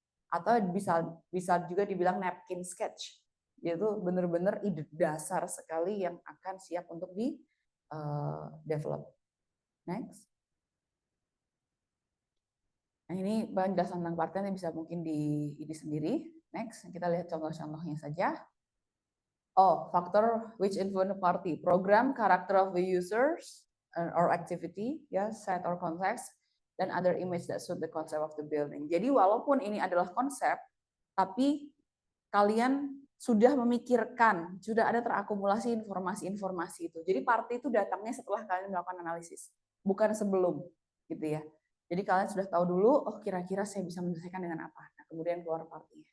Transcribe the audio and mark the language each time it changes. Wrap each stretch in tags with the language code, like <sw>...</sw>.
<id>Atau bisa juga dibilang napkin sketch, yaitu benar-benar ide dasar sekali yang akan siap untuk di develop. Next. Nah, ini penjelasan tentang party yang bisa mungkin di ini sendiri. Next, kita lihat contoh-contohnya saja.</id> <en>Oh, factor which influence party. Program, character of the users, or activity, ya, set or context, dan other image that suit the concept of the building.</en> <id>Jadi walaupun ini adalah konsep, tapi kalian sudah memikirkan, sudah ada terakumulasi informasi-informasi itu. Jadi party itu datangnya setelah kalian melakukan analisis, bukan sebelum, gitu ya. Jadi kalian sudah tahu dulu, oh kira-kira saya bisa menyelesaikan dengan apa. Nah, kemudian keluar party.</id>